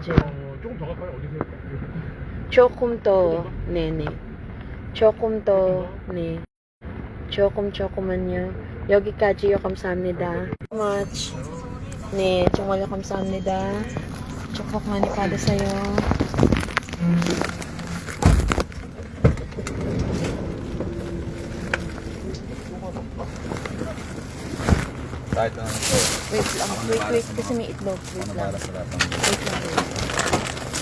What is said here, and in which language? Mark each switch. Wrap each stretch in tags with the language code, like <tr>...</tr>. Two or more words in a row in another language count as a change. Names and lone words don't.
<ko>조금 더 갈까요? 어디세요? 조금 더, 조금 네네. 조금 더, 조금 더? 네. 조금만요. 여기까지요. 감사합니다. much. 네, 정말요 감사합니다. 축복 많이 받으세요.</ko> <tl>Kahit na ano po. Wait lang, wait, kasi may itlog. Wait Ano lang. para sa lahat ng Wait lang.</tl>